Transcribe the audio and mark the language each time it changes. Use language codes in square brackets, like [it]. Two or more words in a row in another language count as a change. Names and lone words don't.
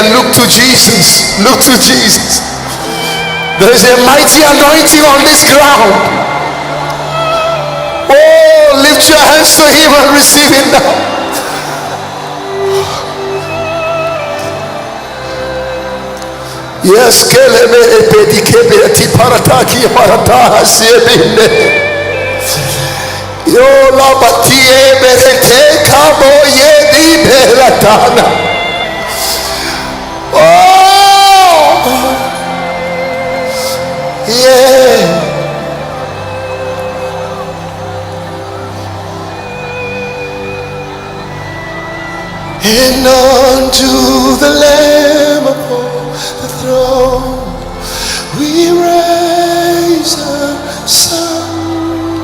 [en] Look to Jesus. Look to Jesus. There is a mighty anointing on this ground. Oh, lift your hands to him and receive it now. Yes, keleme epedikebe atiparataki parata siebine. Yo la batie berete kabo yedi belatana. Oh, yeah. And unto the Lamb upon the throne we raise a song.